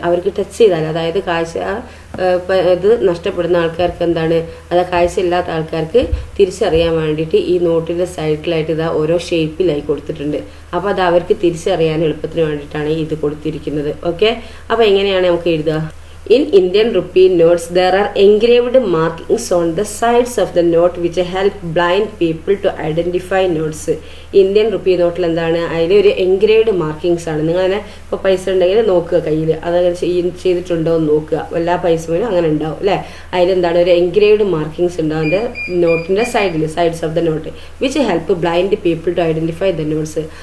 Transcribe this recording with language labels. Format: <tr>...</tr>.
<ml>അവർക്ക് ടച്ച് ചെയ്താൽ, അതായത് കാഴ്ച ഇത് നഷ്ടപ്പെടുന്ന ആൾക്കാർക്ക് എന്താണ്, അത് കാഴ്ച ഇല്ലാത്ത ആൾക്കാർക്ക് തിരിച്ചറിയാൻ വേണ്ടിയിട്ട് ഈ നോട്ടിൻ്റെ സൈഡിലായിട്ട് ഇതാ ഓരോ ഷേപ്പിലായി കൊടുത്തിട്ടുണ്ട്. അപ്പോൾ അത് അവർക്ക് തിരിച്ചറിയാൻ എളുപ്പത്തിന് വേണ്ടിയിട്ടാണ് ഇത് കൊടുത്തിരിക്കുന്നത്. ഓക്കെ, അപ്പോൾ എങ്ങനെയാണ് നമുക്ക് എഴുതുക?</ml> <en>In Indian rupee notes, there are engraved markings on the sides of the note which help blind people to identify notes.</en> <ml>Indian rupee നോട്ടിൽ എന്താണ്, അതിലൊരു എൻഗ്രേവ്ഡ് മാർക്കിങ്സ് ആണ്. നിങ്ങളങ്ങനെ ഇപ്പോൾ പൈസ ഉണ്ടെങ്കിൽ നോക്കുക, കയ്യിൽ അതങ്ങനെ ചെയ്തിട്ടുണ്ടോ എന്ന് നോക്കുക. എല്ലാ പൈസ പോലും അങ്ങനെ ഉണ്ടാവും അല്ലേ. അതിലെന്താണ് ഒരു എൻഗ്രേവ്ഡ് മാർക്കിങ്സ് ഉണ്ടാവും നോട്ടിൻ്റെ</ml> <en>Sides of the note which help blind people to identify the notes.</en>